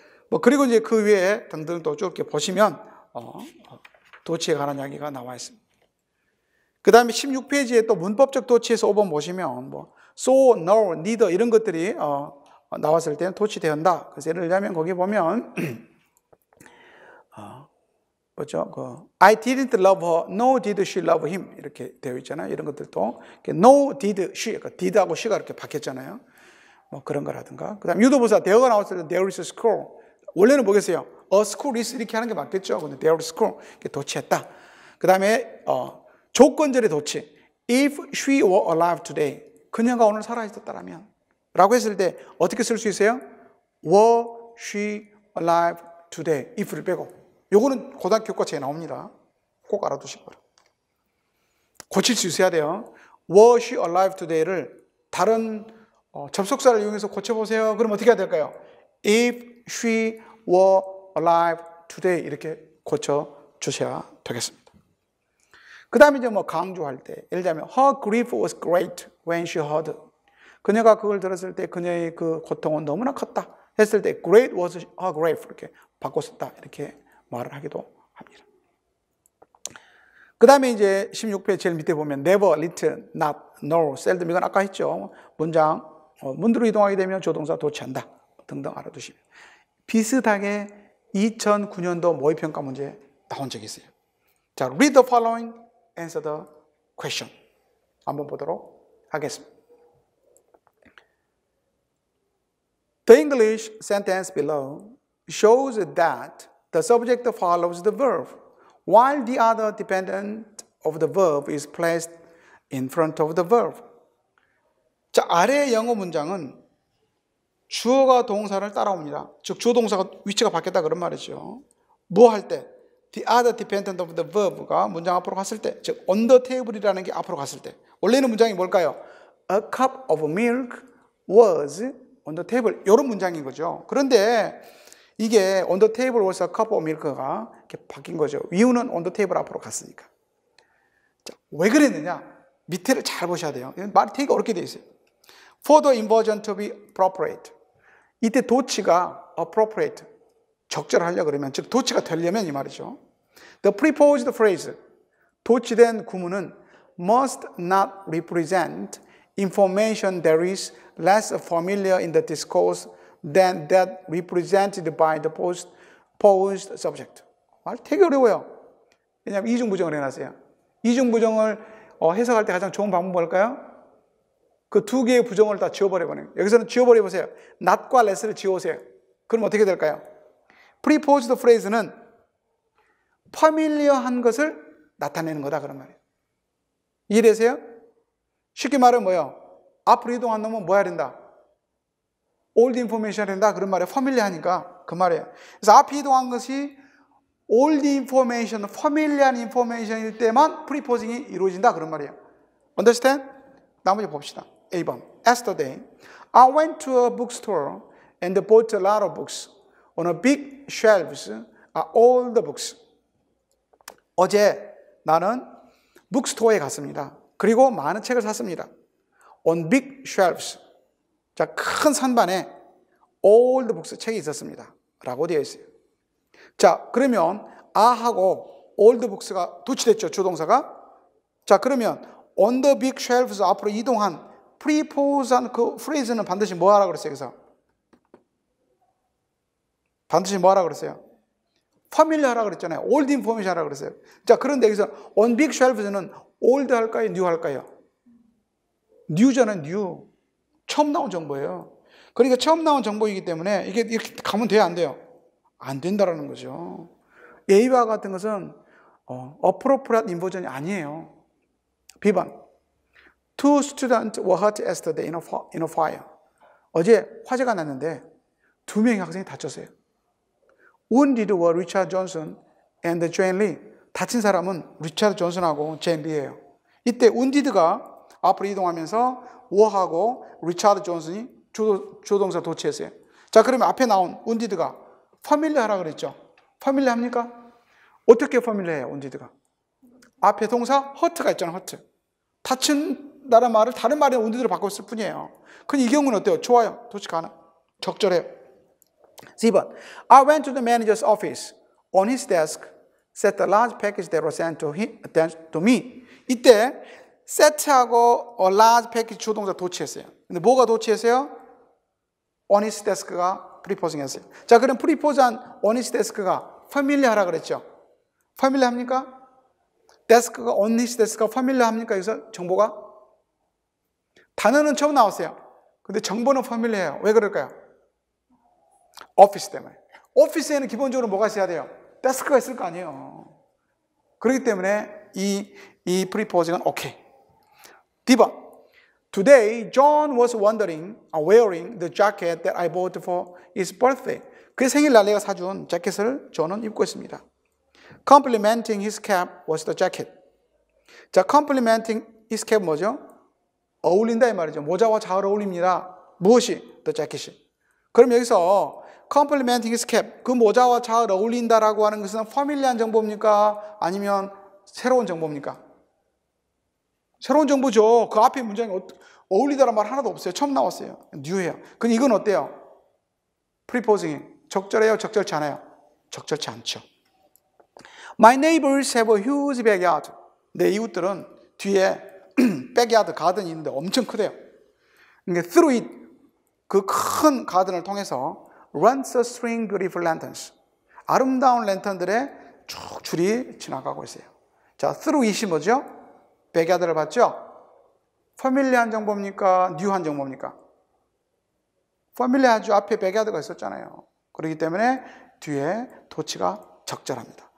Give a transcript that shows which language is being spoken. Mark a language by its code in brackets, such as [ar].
[ko] 뭐 그리고 이제 그 외에 등등 또 쭉 이렇게 보시면 도치에 관한 이야기가 나와 있습니다. 그 다음에 16페이지에 또 문법적 도치에서 5번 보시면 뭐 so, no, neither 이런 것들이 나왔을 때는 도치되었다. 그래서 예를 들자면 거기 보면 뭐죠? [en] I didn't love her, no did she love him [ko] 이렇게 되어 있잖아요. 이런 것들도 [en] no did she, [ko] 그러니까 did하고 she가 이렇게 바뀌었잖아요. 뭐 그런 거라든가. 그 다음 유도부사 there가 나왔을 때 [en] there is a school. [ko] 원래는 뭐겠어요? [en] a school is [ko] 이렇게 하는 게 맞겠죠. 근데 [en] there is a school [ko] 이렇게 도치했다. 그 다음에 조건절의 도치. [en] If she were alive today, [ko] 그녀가 오늘 살아있었다라면 라고 했을 때 어떻게 쓸 수 있어요? [en] Were she alive today? [ko] if를 빼고. 요거는 고등학교 교과서에 나옵니다. 꼭 알아두시고 고칠 수 있어야 돼요. [en] Was she alive today [ko] 를 다른 접속사를 이용해서 고쳐보세요. 그럼 어떻게 해야 될까요? [en] If she were alive today [ko] 이렇게 고쳐주셔야 되겠습니다. 그 다음에 이제 뭐 강조할 때 예를 들면 [en] her grief was great when she heard, [ko] 그녀가 그걸 들었을 때 그녀의 그 고통은 너무나 컸다 했을 때 [en] great was her grief [ko] 이렇게 바꿨었다 이렇게 말을 하기도 합니다. 그 다음에 이제 16페이지 제일 밑에 보면 never, little, not, no, seldom 이건 아까 했죠. 문장 문으로 이동하게 되면 조동사 도치한다 등등 알아두시면 비슷하게 2009년도 모의평가 문제 나온 적이 있어요. [en] 자, read the following, answer the question [ko] 한번 보도록 하겠습니다. [en] The English sentence below shows that the subject follows the verb while the other dependent of the verb is placed in front of the verb. [ko] 자, 아래의 영어 문장은 주어가 동사를 따라옵니다. 즉 주어 동사가 위치가 바뀌었다 그런 말이죠. 뭐 할 때? [en] The other dependent of the verb [ko] 가 문장 앞으로 갔을 때, 즉 [en] on the table [ko] 이라는 게 앞으로 갔을 때, 원래는 문장이 뭘까요? [en] A cup of milk was on the table. [ko] 이런 문장인 거죠. 그런데 이게 [en] on the table was a cup of milk가 [ko] 이렇게 바뀐 거죠. 이유는 [en] on the table [ko] 앞으로 갔으니까. 자, 왜 그랬느냐? 밑에를 잘 보셔야 돼요. 말이 되게 어렵게 되어 있어요. [en] For the inversion to be appropriate. [ko] 이때 도치가 appropriate, 적절하려고 그러면, 즉 도치가 되려면 이 말이죠. [en] The preposed phrase, [ko] 도치된 구문은 [en] must not represent information that is less familiar in the discourse than that represented by the posed subject. [ko] 말 되게 어려워요. 왜냐하면 이중부정을 해놨어요. 이중부정을 해석할 때 가장 좋은 방법은 뭘까요? 그 두 개의 부정을 다 지워버려버려요. 여기서는 지워버려보세요. not과 less를 지워오세요. 그럼 어떻게 될까요? preposed phrase는 familiar한 것을 나타내는 거다 그런 말이에요. 이해되세요? 쉽게 말하면 뭐예요? 앞으로 이동한 놈은 뭐 해야 된다? old information 해야 된다 그런 말이에요. familiar하니까 그 말이에요. 그래서 앞에 이동한 것이 old information, familiar information일 때만 preposing이 이루어진다 그런 말이에요. [en] Understand? [ko] 나머지 봅시다. 1번. [en] Yesterday, I went to a bookstore and bought a lot of books. On a big shelves are all the books. [ko] 어제 나는 북스토어에 갔습니다. 그리고 많은 책을 샀습니다. [en] On big shelves. [ko] 자, 큰 선반에 all the books 책이 있었습니다. 라고 되어 있어요. 자, 그러면 a하고 all the books가 도치됐죠, 주동사가. 자, 그러면 [en] on the big shelves [ko] 앞으로 이동한 prepose한 그 phrase는 반드시 뭐 하라 그랬어요, 여기서? 반드시 뭐 하라 그랬어요? familiar 하라 그랬잖아요. old information 하라 그랬어요. 자, 그런데 여기서 on big shelves는 old 할까요? new 할까요? new잖아요, new. 처음 나온 정보예요. 그러니까 처음 나온 정보이기 때문에 이게 이렇게 가면 돼요, 안 돼요? 안 된다라는 거죠. A와 같은 것은 appropriate inversion이 아니에요. B번. [en] Two students were hurt yesterday in a fire. [ko] 어제 화재가 났는데 두 명의 학생이 다쳤어요. [en] Wounded were Richard Johnson and Jane Lee. [ko] 다친 사람은 리차드 존슨하고 제인 리예요. 이때 wounded가 앞으로 이동하면서 were하고 리차드 존슨이 주동사 도치했어요. 자, 그러면 앞에 나온 wounded가 familiar 하라 그랬죠. familiar 합니까? 어떻게 familiar 해요, wounded가? 앞에 동사 hurt가 있잖아요, hurt. 다친다는 말을 다른 말의 wounded로 바꿨을 뿐이에요. 근데 이 경우는 어때요? 좋아요. 도치 가능. 적절해요. 4번. [en] I went to the manager's office. On his desk sat a large package that was sent to me. [ko] 이때 set하고 a large package 주동사 도치했어요. 근데 뭐가 도치했어요? On his desk가 preposing 했어요. 자, 그럼 prepose한 on his desk가 familiar 하라 그랬죠. familiar 합니까? desk가 on his desk가 familiar 합니까? 여기서 정보가? 단어는 처음 나왔어요. 근데 정보는 familiar해요. 왜 그럴까요? 오피스 때문에. 오피스에는 기본적으로 뭐가 있어야 돼요? 데스크가 있을 거 아니에요. 그렇기 때문에 이 preposing은 오케이. D번. [en] Today, John was wearing the jacket that I bought for his birthday. [ko] 그의 생일날 내가 사준 재킷을 저는 입고 있습니다. [en] Complimenting his cap was the jacket. 자, complimenting his cap [ko] 뭐죠? 어울린다 이 말이죠. 모자와 잘 어울립니다. 무엇이? The jacket이. 그럼 여기서 [en] complimenting his cap, [ko] 그 모자와 잘 어울린다라고 하는 것은 familiar한 정보입니까? 아니면 새로운 정보입니까? 새로운 정보죠. 그 앞에 문장이 어울리다라는 말 하나도 없어요. 처음 나왔어요. new예요. 근데 이건 어때요? preposing이 적절해요? 적절치 않아요? 적절치 않죠. [en] My neighbors have a huge backyard. [ko] 내 이웃들은 뒤에 backyard 가든이 있는데 엄청 크대요. 그러니까 [en] through it, [ko] 그 큰 가든을 통해서 [en] runs a string beautiful lanterns. [ko] 아름다운 랜턴들의 쭉 줄이 지나가고 있어요. 자, through it이 뭐죠? backyard를 봤죠? familiar한 정보입니까? new한 정보입니까? familiar하죠. 앞에 backyard가 있었잖아요. 그렇기 때문에 뒤에 도치가 적절합니다.